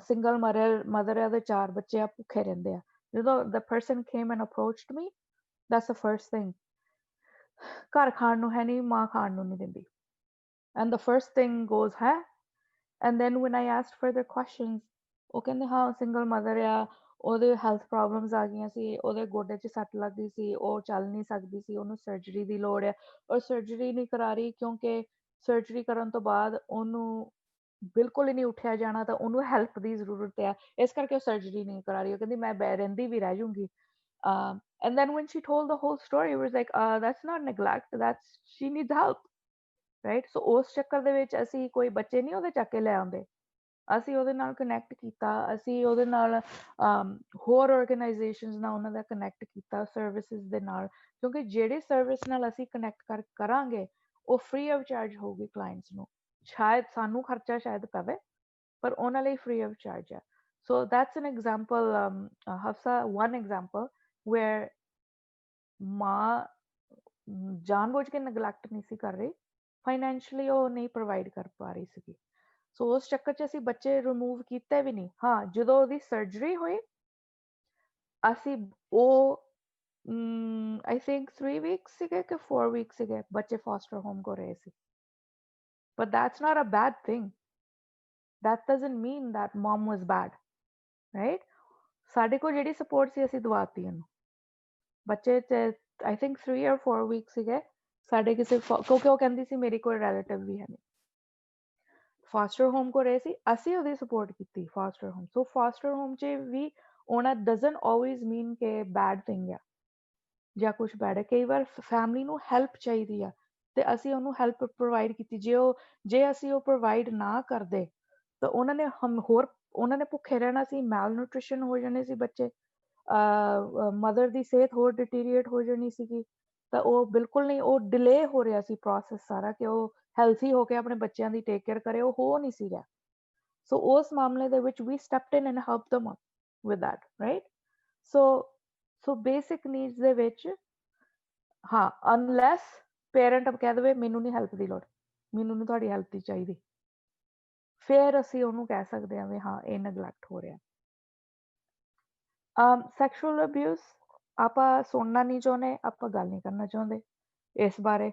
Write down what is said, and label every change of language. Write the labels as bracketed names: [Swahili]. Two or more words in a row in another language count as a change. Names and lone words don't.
[English] single mother [Punjabi] ਆ ਦੇ 4 ਬੱਚੇ ਆ ਭੁੱਖੇ ਰਹਿੰਦੇ ਆ ਜਦੋਂ [English] the person came and approached me that's the first thing [Punjabi] ਘਰ ਖਾਣ ਨੂੰ ਹੈ ਨਹੀਂ ਮਾਂ ਖਾਣ ਨੂੰ ਨਹੀਂ ਦਿੰਦੀ [English] and the first thing goes [Punjabi] ਹੈ [English] and then when I asked further questions [Punjabi] ਉਹ ਕਹਿੰਦੇ ਹਾਂ [English] single mother [Punjabi] ਆ ਉਹਦੇ [English] health problems [Punjabi] ਆ ਗਈਆਂ ਸੀ ਉਹਦੇ ਗੋਡੇ 'ਚ ਸੱਟ ਲੱਗ ਗਈ ਸੀ ਉਹ ਚੱਲ ਨਹੀਂ ਸਕਦੀ ਸੀ ਉਹਨੂੰ ਸਰਜਰੀ ਦੀ ਲੋੜ ਹੈ ਔਰ ਸਰਜਰੀ ਨਹੀਂ ਕਰਾ ਰਹੀ ਕਿਉਂਕਿ ਸਰਜਰੀ ਕਰਨ ਤੋਂ ਬਾਅਦ ਉਹਨੂੰ ਬਿਲਕੁਲ ਹੀ ਨਹੀਂ ਉੱਠਿਆ ਜਾਣਾ ਤਾਂ ਉਹਨੂੰ ਹੈਲਪ ਦੀ ਜ਼ਰੂਰਤ ਹੈ ਇਸ ਕਰਕੇ ਉਹ ਸਰਜਰੀ ਨਹੀਂ ਕਰਾ ਰਹੀ ਉਹ ਕਹਿੰਦੀ ਮੈਂ ਰਹਿੰਦੀ ਵੀ ਰਹਿ ਜਾਊਂਗੀ [English] and then when she told the whole story it was like that's not neglect that's she needs help right so [Punjabi] ਉਸ ਚੱਕਰ ਦੇ ਵਿੱਚ ਅਸੀਂ ਕੋਈ ਬੱਚੇ ਨਹੀਂ ਉਹਦੇ ਚੱਕ ਕੇ ਲੈ ਆਉਂਦੇ ਅਸੀਂ ਉਹਦੇ ਨਾਲ ਕਨੈਕਟ ਕੀਤਾ ਅਸੀਂ ਉਹਦੇ ਨਾਲ ਹੋਰ ਆਰਗੇਨਾਈਜੇਸ਼ਨਸ ਨਾਲ ਉਹਨਾਂ ਦਾ ਕਨੈਕਟ ਕੀਤਾ ਸਰਵਿਸਿਜ਼ ਦੇ ਨਾਲ ਕਿਉਂਕਿ ਜਿਹੜੀ ਸਰਵਿਸ ਨਾਲ ਅਸੀਂ ਕਨੈਕਟ ਕਰਾਂਗੇ ਉਹ [English] free of charge [Punjabi] ਹੋਊਗੀ ਕਲਾਇੰਟਸ ਨੂੰ ਸ਼ਾਇਦ ਸਾਨੂੰ ਖਰਚਾ ਸ਼ਾਇਦ ਪਵੇ ਪਰ ਉਹਨਾਂ ਲਈ [English] free of charge [Punjabi] ਹੈ [English] so that's an example Hafsa one example where [Punjabi] ਮਾਂ ਜਾਣਬੁੱਝ ਕੇ ਨੈਗਲੈਕਟ ਨਹੀਂ ਸੀ ਕਰ ਰਹੀ ਫਾਈਨੈਂਸ਼ੀਅਲੀ ਉਹ ਨਹੀਂ ਪ੍ਰੋਵਾਈਡ ਕਰ ਪਾ ਰਹੀ ਸੀਗੀ ਸੋ ਉਸ ਚੱਕਰ 'ਚ ਅਸੀਂ ਬੱਚੇ ਰਿਮੂਵ ਕੀਤੇ ਵੀ ਨਹੀਂ ਹਾਂ ਜਦੋਂ ਉਹਦੀ ਸਰਜਰੀ ਹੋਈ ਅਸੀਂ ਉਹ [English] I think 3 weeks [Punjabi] ਸੀਗੇ ਕਿ 4 weeks ਸੀਗੇ ਬੱਚੇ [English] foster home [Punjabi] ਕੋ ਰਹੇ ਸੀ [English] but that's not a bad thing that doesn't mean that mom was bad right [Punjabi] ਸਾਡੇ ਕੋਲ ਜਿਹੜੀ ਸਪੋਰਟ ਸੀ ਅਸੀਂ ਦਵਾਤੀ ਉਹਨੂੰ ਬੱਚੇ [English] I think 3 or 4 weeks [Punjabi] ਸੀਗੇ ਸਾਡੇ ਕਿਸੇ ਕਿਉਂਕਿ ਉਹ ਕਹਿੰਦੀ ਸੀ ਮੇਰੀ ਕੋਈ ਰਿਲੇਟਿਵ ਵੀ ਹੈ ਨਹੀਂ [English] foster home [Punjabi] ਕੋ ਰਹੇ ਸੀ ਅਸੀਂ ਉਹਦੀ ਸਪੋਰਟ ਕੀਤੀ [English] foster home so foster home [Punjabi] 'ਚ ਵੀ ਆਉਣਾ [English] doesn't always mean [Punjabi] ਕਿ [English] bad thing [Punjabi] ਆ ਜਾਂ ਕੁਛ ਬੈਡ ਹੈ। ਕਈ ਵਾਰ ਫੈਮਿਲੀ ਨੂੰ ਹੈਲਪ ਚਾਹੀਦੀ ਆ ਤੇ ਅਸੀਂ ਉਹਨੂੰ [English] help provide [Punjabi] ਕੀਤੀ, ਜੇ ਅਸੀਂ ਉਹ ਪ੍ਰੋਵਾਈਡ ਨਾ ਕਰਦੇ ਤਾਂ ਉਹਨਾਂ ਨੇ ਭੁੱਖੇ ਰਹਿਣਾ ਸੀ, [English] mal nutrition [Punjabi] ਹੋ ਜਾਣੇ ਸੀ ਬੱਚੇ, ਮਦਰ ਦੀ ਸਿਹਤ ਹੋਰ ਡਿਟੀਰੀਏਟ ਹੋ ਜਾਣੀ ਸੀਗੀ। ਤਾਂ ਉਹ ਬਿਲਕੁਲ ਨਹੀਂ, ਉਹ ਡਿਲੇ ਹੋ ਰਿਹਾ ਸੀ ਪ੍ਰੋਸੈਸ ਸਾਰਾ, ਕਿ ਉਹ ਹੈਲਥੀ ਹੋ ਕੇ ਆਪਣੇ ਬੱਚਿਆਂ ਦੀ [English] take care [Punjabi] ਕਰੇ, ਉਹ ਹੋ ਨਹੀਂ ਸੀ ਰਿਹਾ। ਸੋ ਉਸ ਮਾਮਲੇ ਦੇ ਵਿੱਚ ਵੀ [English] stepped in and help them with that, right? so basic needs [Punjabi] ਦੇ ਵਿੱਚ ਹਾਂ, [English] unless parent [Punjabi] ਕਹਿ ਦੇਵੇ ਮੈਨੂੰ ਨਹੀਂ ਹੈਲਪ ਦੀ ਲੋੜ, ਮੈਨੂੰ ਨਹੀਂ ਤੁਹਾਡੀ ਹੈਲਪ ਦੀ ਚਾਹੀਦੀ, ਫਿਰ ਅਸੀਂ ਉਹਨੂੰ ਕਹਿ ਸਕਦੇ ਹਾਂ ਵੀ ਹਾਂ ਇਹ ਨੈਗਲੈਕਟ ਹੋ ਰਿਹਾ। [English] sexual abuse [Punjabi] ਆਪਾਂ ਸੁਣਨਾ ਨਹੀਂ ਚਾਹੁੰਦੇ, ਆਪਾਂ ਗੱਲ ਨਹੀਂ ਕਰਨਾ ਚਾਹੁੰਦੇ ਇਸ ਬਾਰੇ।